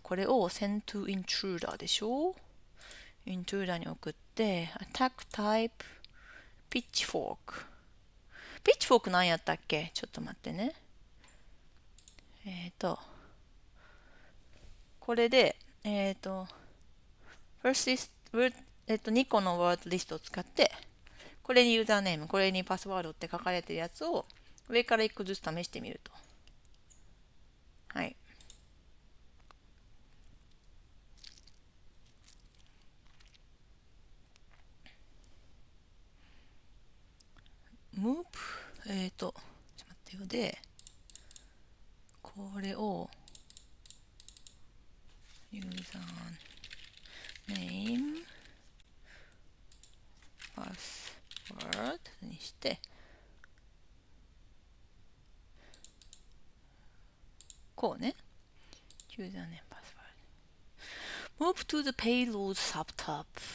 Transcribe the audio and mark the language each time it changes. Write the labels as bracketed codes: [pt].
[ja] これを [en] send to intruder [ja] でしょ。 intruder に送って、 [en] attack type pitchfork。 [ja] pitchfork 何やったっけ？ちょっと待ってね。これで、 [en] first is, [ja] 2個のワードリストを使って、これにユーザーネーム、これにパスワードって書かれてるやつを上から1個ずつ試してみると。はい。 [en] move [ja] ちょっと待ってよ。で、これをユーザーネームパスワードにして、こうね。ユーザーネームパスワード。 [en] move to the payload subtab。